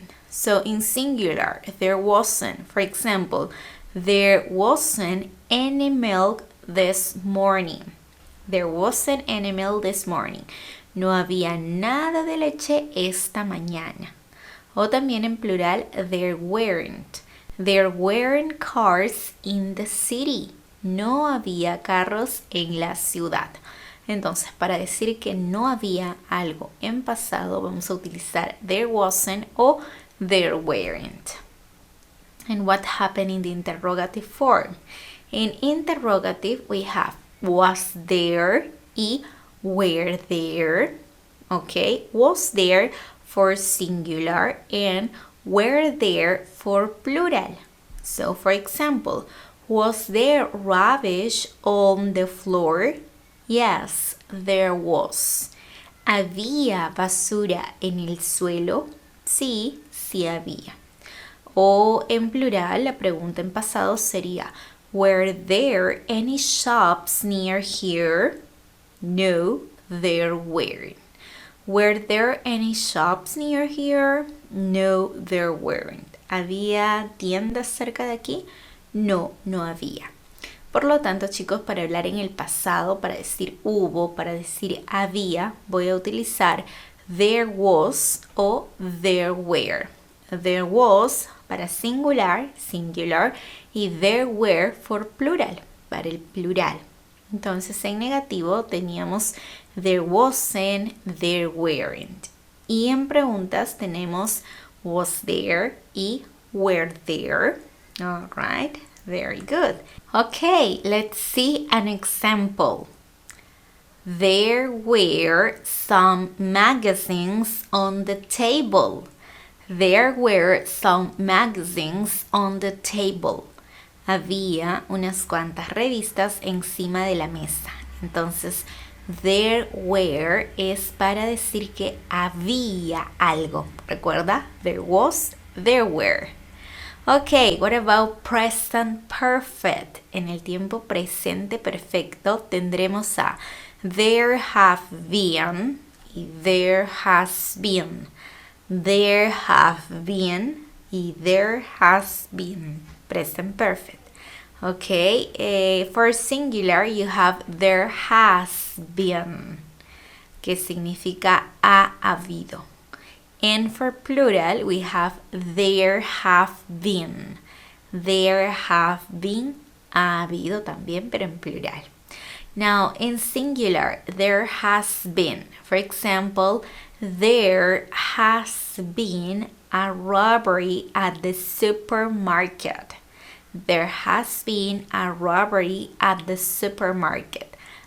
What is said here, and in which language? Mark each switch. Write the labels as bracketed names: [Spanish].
[English] So in singular, there wasn't. For example, there wasn't any milk this morning. There wasn't any milk this morning. [Spanish] No había nada de leche esta mañana. O también en plural, [English] there weren't. There weren't cars in the city. [Spanish] No había carros en la ciudad. Entonces, para decir que no había algo en pasado, vamos a utilizar [English] there wasn't [Spanish] o [English] there weren't. And what happened in the interrogative form? In interrogative, we have was there y were there. Okay, was there for singular and were there for plural. So, for example, was there rubbish on the floor? Yes, there was. [Spanish] ¿Había basura en el suelo? Sí, sí había. O en plural, la pregunta en pasado sería, [English] were there any shops near here? No, there weren't. Were there any shops near here? No, there weren't. [Spanish] ¿Había tiendas cerca de aquí? no, no había. Por lo tanto, chicos, para hablar en el pasado, para decir hubo, para decir había, voy a utilizar [English] there was [Spanish] o [English] there were. There was [Spanish] para singular, y [English] there were for plural, [Spanish] para el plural. Entonces, en negativo teníamos [English] there wasn't, there weren't. [Spanish] Y en preguntas tenemos [English] was there [Spanish] y [English] were there. All right, very good. Okay, let's see an example. There were some magazines on the table. There were some magazines on the table. [Spanish] Había unas cuantas revistas encima de la mesa. Entonces, [English] there were [Spanish] es para decir que había algo. ¿Recuerda? [English] There was, there were. Okay, what about present perfect? [Spanish] En el tiempo presente perfecto tendremos a [English] there have been y there has been. There have been y there has been. Present perfect. Okay, for singular you have there has been, [Spanish] que significa ha habido. [English] And for plural we have there have been. There have been, [Spanish] ha habido también, pero en plural. [English] Now, in singular, there has been. For example, there has been a robbery at the supermarket. There has been a robbery at the supermarket.